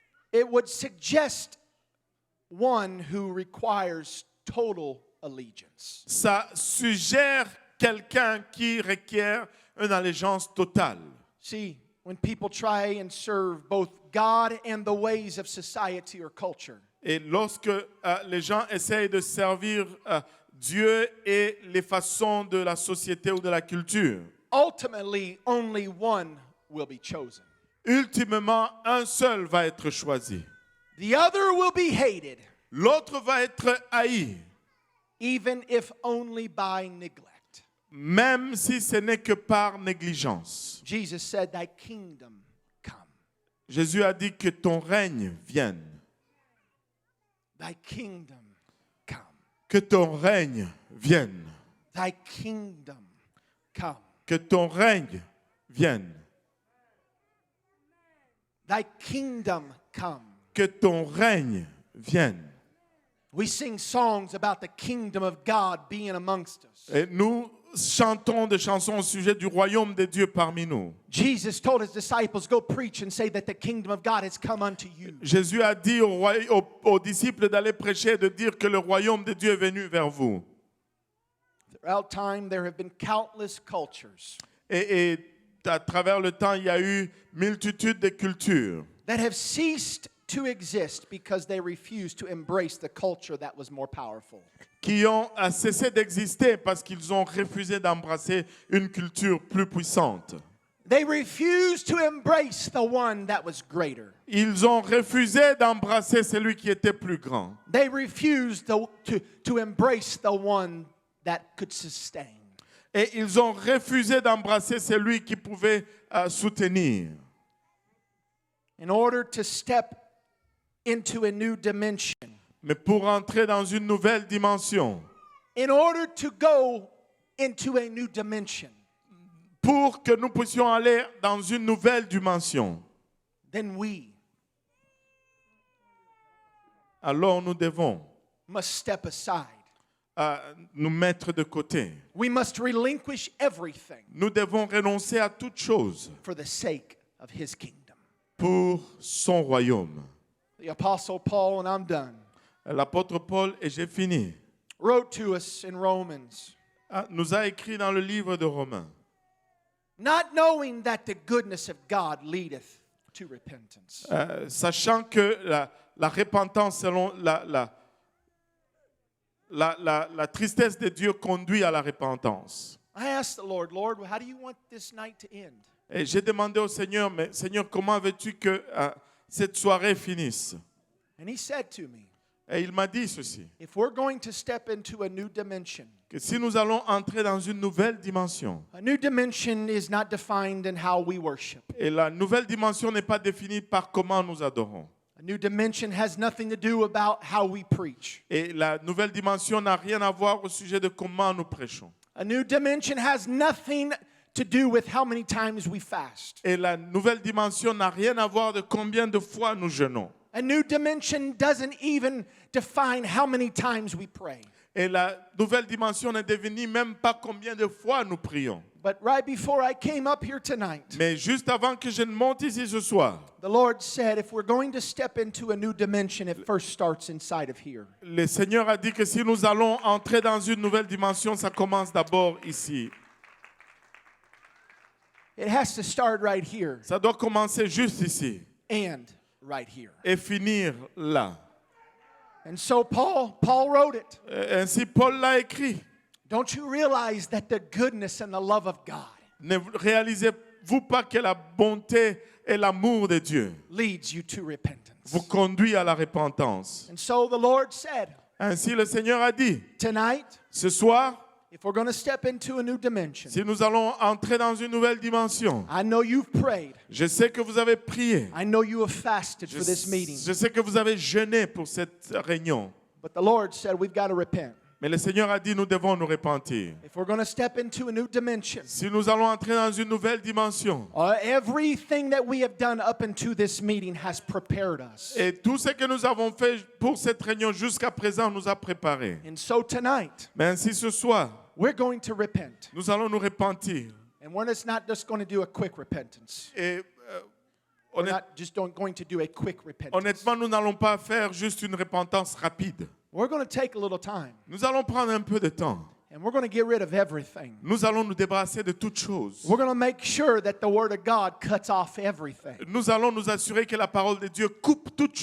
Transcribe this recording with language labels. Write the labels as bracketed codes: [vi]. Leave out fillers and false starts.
[en] it would suggest one who requires total allegiance. [fr] ça suggère quelqu'un qui requiert une allégeance totale. [en] See, when people try and serve both God and the ways of society or culture, [fr] Et lorsque les gens essayent de servir Dieu et les façons de la société ou de la culture, [en] ultimately only one will be chosen. [fr] ultimement, un seul va être choisi. [en] The other will be hated, [fr] L'autre va être haï, [en] even if only by neglect. [fr] même si ce n'est que par négligence. [en] Jesus said, "Thy kingdom come." [fr] Jésus a dit que ton règne vienne. [en] Thy kingdom come. [fr] Que ton règne vienne. [en] Thy kingdom come. [fr] Que ton règne vienne. [en] Thy kingdom come. [fr] Que ton règne vienne. [en] We sing songs about the kingdom of God being amongst us. [fr] Et nous chantons des chansons au sujet du royaume de Dieu parmi nous. [en] Jesus told his disciples, "Go preach and say that the kingdom of God has come unto you." [fr] Jésus a dit aux disciples d'aller prêcher et de dire que le royaume de Dieu est venu vers vous. [en] Throughout time, there have been countless cultures [fr] Et à travers le temps, il y a eu multitude de cultures [en] that have ceased to exist because they refused to embrace the culture that was more powerful. [fr] qui ont cessé d'exister parce qu'ils ont refusé d'embrasser une culture plus puissante. [en] They refused to embrace the one that was greater. [fr] Ils ont refusé d'embrasser celui qui était plus grand. [en] They refused to embrace the one that could sustain. [fr] Et ils ont refusé d'embrasser celui qui pouvait soutenir. [en] In order to step into a new dimension, [fr] Mais pour entrer dans une nouvelle dimension, [en] in order to go into a new dimension, [fr] pour que nous puissions aller dans une nouvelle dimension, [en] then we [fr] alors nous devons [en] must step aside. [fr] nous mettre de côté. [en] We must relinquish everything [fr] Nous devons renoncer à toute chose [en] for the sake of his kingdom. [fr] pour son royaume. [en] The Apostle Paul, and I'm done, [fr] L'apôtre Paul, et j'ai fini, [en] wrote to us in Romans, [fr] nous a écrit dans le livre de Romains, [en] not knowing that the goodness of God leadeth to repentance. [fr] sachant que la repentance selon la tristesse de Dieu conduit à la repentance. [en] I asked the Lord, "Lord, how do you want this night to end?" [fr] Et j'ai demandé au Seigneur, mais Seigneur, comment veux-tu que cette soirée finisse? [en] And he said to me, [fr] Et il m'a dit ceci, [en] if we're going to step into a new dimension, [fr] que si nous allons entrer dans une nouvelle dimension, [en] a new dimension is not defined in how we worship. [fr] et la nouvelle dimension n'est pas définie par comment nous adorons, [en] A new dimension has nothing to do about how we preach. [fr] et la nouvelle dimension n'a rien à voir au sujet de comment nous prêchons, [en] A new dimension has nothing to do with how many times we fast. [fr] et la nouvelle dimension n'a rien à voir de combien de fois nous jeûnons, [en] A new dimension doesn't even define how many times we pray. [fr] et la nouvelle dimension ne définit même pas combien de fois nous prions. [en] But right before I came up here tonight, [fr] Mais juste avant que je ne monte ici ce soir, [en] the Lord said if we're going to step into a new dimension, it first starts inside of here. [fr] le Seigneur a dit que si nous allons entrer dans une nouvelle dimension, ça commence d'abord ici. [en] It has to start right here [fr] Ça doit commencer juste ici [en] and right here. [fr] et finir là. [en] And so Paul wrote it. [fr] Ainsi, Paul l'a écrit. [en] Don't you realize that the goodness and the love of God [fr] Ne réalisez-vous pas que la bonté et l'amour de Dieu [en] leads you to repentance? [fr] vous conduit à la repentance? [en] And so the Lord said, [fr] Ainsi, le Seigneur a dit, [en] tonight, [fr] ce soir, [en] if we're going to step into a new dimension, [fr] si nous allons entrer dans une nouvelle dimension, [en] I know you've prayed. [fr] je sais que vous avez prié. [en] I know you have fasted [fr] Je, [en] for this meeting. [fr] je sais que vous avez jeûné pour cette réunion. [en] But the Lord said we've got to repent. [fr] Mais le Seigneur a dit, nous devons nous repentir. [en] If we're going to step into a new dimension, [fr] Si nous allons entrer dans une nouvelle dimension, [en] everything that we have done up into this meeting has prepared us. [fr] et tout ce que nous avons fait pour cette réunion jusqu'à présent nous a préparés. [en] And so tonight, [fr] Mais ainsi ce soir, [en] we're going to repent. [fr] nous allons nous repentir. [en] And we're not just going to do a quick repentance. [fr] Et [en] We're not just going to do a quick repentance. [fr] honnêtement, nous n'allons pas faire juste une repentance rapide. [en] We're going to take a little time. [fr] Nous allons prendre un peu de temps. [en] And we're going to get rid of everything. [fr] Nous allons nous débarrasser de toutes choses. [en] We're going to make sure that the Word of God cuts off everything. [fr] Nous allons nous assurer que la parole de Dieu coupe toutes